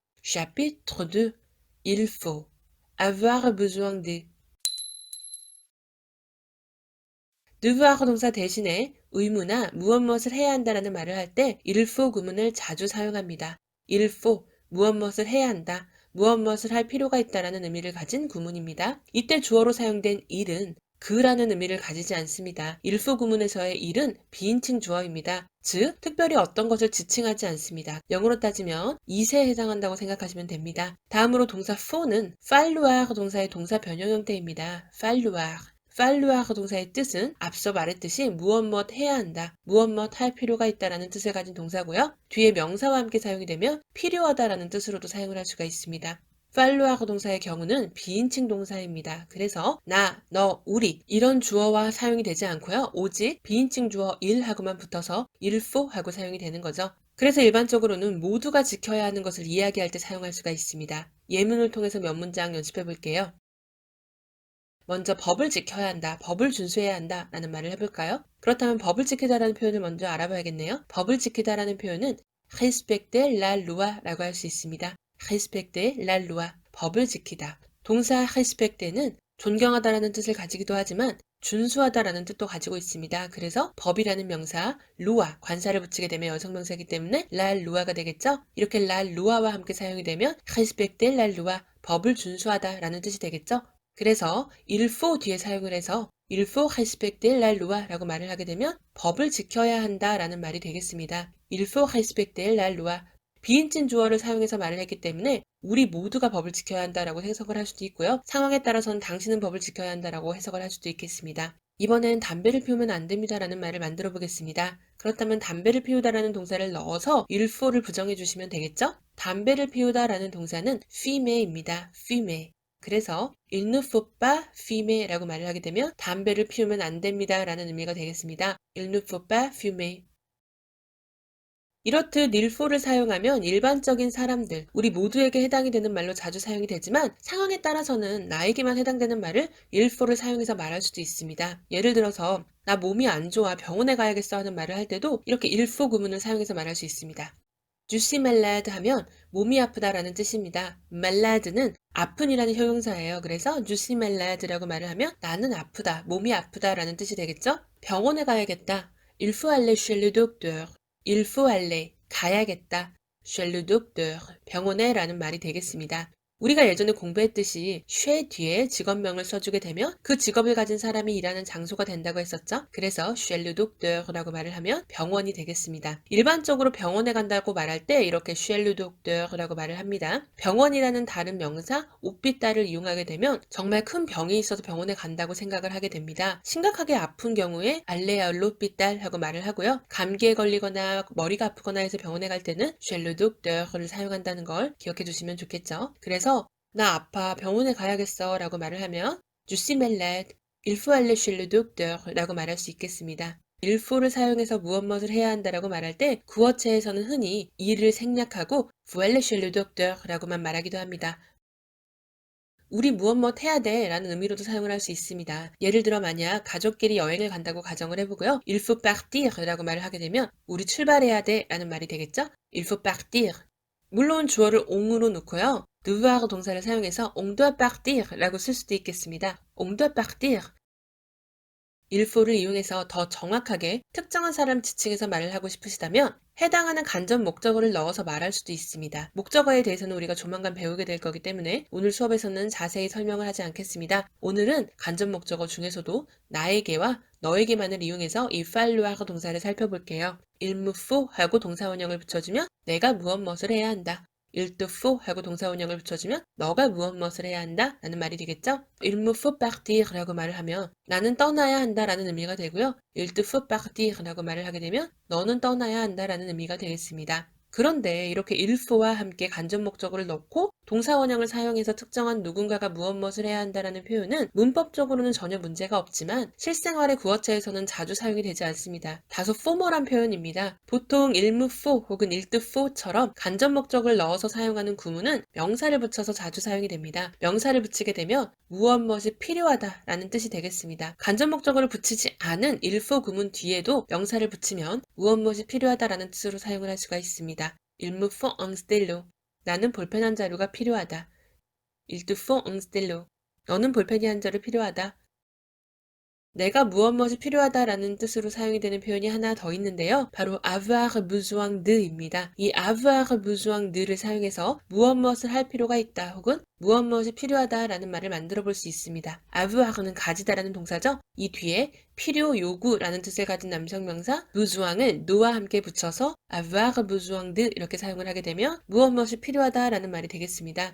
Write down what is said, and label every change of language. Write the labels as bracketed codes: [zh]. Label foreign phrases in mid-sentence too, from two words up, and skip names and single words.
[fr] Chapitre 2. Il faut. Avoir besoin de. [ko] devoir 동사 대신에 의무나 무엇 해야 한다라는 말을 할 때 [fr] il faut [ko] 구문을 자주 사용합니다. [fr] il faut, [ko] 무엇을 해야 한다, 무엇을 할 필요가 있다라는 의미를 가진 구문입니다. 이때 주어로 사용된 il은 그라는 의미를 가지지 않습니다. [fr] il faut [ko] 구문에서의 il은 비인칭 주어입니다. 즉, 특별히 어떤 것을 지칭하지 않습니다. 영어로 따지면 is에 해당한다고 생각하시면 됩니다. 다음으로 동사 for는 falloir 동사의 동사 변형 형태입니다. [fr] falloir. [ko] falloir 동사의 뜻은 앞서 말했듯이 무엇 해야 한다, 무엇 할 필요가 있다라는 뜻을 가진 동사고요. 뒤에 명사와 함께 사용이 되면 필요하다라는 뜻으로도 사용을 할 수가 있습니다. falloir 동사의 경우는 비인칭 동사입니다. 그래서 나, 너, 우리 이런 주어와 사용이 되지 않고요. 오직 비인칭 주어 il하고만 붙어서 [fr] il faut [ko] 하고 사용이 되는 거죠. 그래서 일반적으로는 모두가 지켜야 하는 것을 이야기할 때 사용할 수가 있습니다. 예문을 통해서 몇 문장 연습해 볼게요. 먼저 법을 지켜야 한다, 법을 준수해야 한다 라는 말을 해볼까요? 그렇다면 법을 지키다라는 표현을 먼저 알아봐야겠네요. 법을 지키다라는 표현은 [fr] respecter la loi [ko] 라고 할 수 있습니다. [fr] respecter la loi, [ko] 법을 지키다. 동사 respecter는 존경하다라는 뜻을 가지기도 하지만 준수하다라는 뜻도 가지고 있습니다. 그래서 법이라는 명사, loi, 관사를 붙이게 되면 여성명사이기 때문에 [fr] la loi [ko] 가 되겠죠? 이렇게 [fr] la loi [ko] 와 함께 사용이 되면 [fr] respecter la loi, [ko] 법을 준수하다라는 뜻이 되겠죠? 그래서 [fr] il faut [ko] 뒤에 사용을 해서 [fr] il faut respecter la loi [ko] 라고 말을 하게 되면 법을 지켜야 한다 라는 말이 되겠습니다. [fr] il faut respecter la loi. [ko] 비인칭 주어를 사용해서 말을 했기 때문에 우리 모두가 법을 지켜야 한다라고 해석을 할 수도 있고요. 상황에 따라서는 당신은 법을 지켜야 한다라고 해석을 할 수도 있겠습니다. 이번엔 담배를 피우면 안 됩니다라는 말을 만들어 보겠습니다. 그렇다면 담배를 피우다라는 동사를 넣어서 [fr] il faut [ko] 를 부정해 주시면 되겠죠? 담배를 피우다라는 동사는 fumer입니다. fumer. 그래서 [fr] il ne faut pas fumer [ko] 라고 말을 하게 되면 담배를 피우면 안 됩니다 라는 의미가 되겠습니다. [fr] il ne faut pas fumer. [ko] 이렇듯 [fr] il faut [ko] 를 사용하면 일반적인 사람들, 우리 모두에게 해당이 되는 말로 자주 사용이 되지만 상황에 따라서는 나에게만 해당되는 말을 [fr] il faut [ko] 를 사용해서 말할 수도 있습니다. 예를 들어서 나 몸이 안 좋아, 병원에 가야겠어 하는 말을 할 때도 이렇게 [fr] il faut [ko] 구문을 사용해서 말할 수 있습니다. [fr] Je suis malade [ko] 하면 몸이 아프다라는 뜻입니다. malade는 아픈이라는 형용사예요. 그래서 [fr] je suis malade [ko] 라고 말을 하면 나는 아프다, 몸이 아프다라는 뜻이 되겠죠? 병원에 가야겠다. [fr] Il faut aller chez le docteur. Il faut aller, 가야겠다. chez le docteur, [ko] 병원에 라는 말이 되겠습니다. 우리가 예전에 공부했듯이 chez 뒤에 직업명을 써주게 되면 그 직업을 가진 사람이 일하는 장소가 된다고 했었죠. 그래서 [fr] chez le docteur [ko] 라고 말을 하면 병원이 되겠습니다. 일반적으로 병원에 간다고 말할 때 이렇게 [fr] chez le docteur [ko] 라고 말을 합니다. 병원이라는 다른 명사 hôpital을 이용하게 되면 정말 큰 병이 있어서 병원에 간다고 생각을 하게 됩니다. 심각하게 아픈 경우에 [fr] aller à l'hôpital [ko] 하고 말을 하고요. 감기에 걸리거나 머리가 아프거나 해서 병원에 갈 때는 [fr] chez le docteur [ko] 를 사용한다는 걸 기억해 주시면 좋겠죠. 그래서 나 아파, 병원에 가야겠어 라고 말을 하면 [fr] Je suis malade, il faut aller chez le docteur [ko] 라고 말할 수 있겠습니다. [fr] il faut [ko] 를 사용해서 무엇을 해야 한다라고 말할 때 구어체에서는 흔히 이를 생략하고 [fr] faut aller chez le docteur [ko] 라고만 말하기도 합니다. 우리 무엇 해야 돼 라는 의미로도 사용을 할 수 있습니다. 예를 들어 만약 가족끼리 여행을 간다고 가정을 해보고요. [fr] Il faut partir [ko] 라고 말을 하게 되면 우리 출발해야 돼 라는 말이 되겠죠? [fr] Il faut partir. [ko] 물론 주어를 on으로 놓고요. devoir 동사를 사용해서 [fr] on doit partir [ko] 라고 쓸 수도 있겠습니다. [fr] on doit partir. il faut [ko] 를 이용해서 더 정확하게 특정한 사람 지칭해서 말을 하고 싶으시다면 해당하는 간접 목적어를 넣어서 말할 수도 있습니다. 목적어에 대해서는 우리가 조만간 배우게 될 거기 때문에 오늘 수업에서는 자세히 설명을 하지 않겠습니다. 오늘은 간접 목적어 중에서도 나에게와 너에게만을 이용해서 이 falloir 동사를 살펴볼게요. [fr] il me faut [ko] 하고 동사원형을 붙여주면 내가 무엇을 해야 한다. [fr] il te faut [ko] 하고 동사원형을 붙여주면 너가 무엇을 해야 한다 라는 말이 되겠죠? [fr] il me faut partir [ko] 라고 말을 하면 나는 떠나야 한다 라는 의미가 되고요. [fr] il te faut partir [ko] 라고 말을 하게 되면 너는 떠나야 한다 라는 의미가 되겠습니다. 그런데 이렇게 [fr] il faut [ko] 와 함께 간접 목적어를 넣고 동사원형을 사용해서 특정한 누군가가 무엇을 해야 한다라는 표현은 문법적으로는 전혀 문제가 없지만 실생활의 구어체에서는 자주 사용이 되지 않습니다. 다소 포멀한 표현입니다. 보통 [fr] il me faut [ko] 혹은 [fr] il te faut [ko] 처럼 간접 목적을 넣어서 사용하는 구문은 명사를 붙여서 자주 사용이 됩니다. 명사를 붙이게 되면 무엇이 필요하다라는 뜻이 되겠습니다. 간접 목적어를 붙이지 않은 [fr] il faut [ko] 구문 뒤에도 명사를 붙이면 무엇이 필요하다라는 뜻으로 사용을 할 수가 있습니다. [fr] Il me faut un stylo. [ko] 나는 볼펜 한 자루가 필요하다. [fr] Il te faut un stylo. [ko] 너는 볼펜이 한 자루 필요하다. 내가 무엇 필요하다라는 뜻으로 사용이 되는 표현이 하나 더 있는데요. 바로 [fr] avoir besoin de [ko] 입니다. 이 [fr] avoir besoin de [ko] 를 사용해서 무엇을 할 필요가 있다 혹은 무엇이 필요하다라는 말을 만들어 볼 수 있습니다. avoir는 가지다라는 동사죠. 이 뒤에 필요, 요구라는 뜻을 가진 남성명사 besoin을 no와 함께 붙여서 [fr] avoir besoin de [ko] 이렇게 사용을 하게 되면 무엇이 필요하다라는 말이 되겠습니다.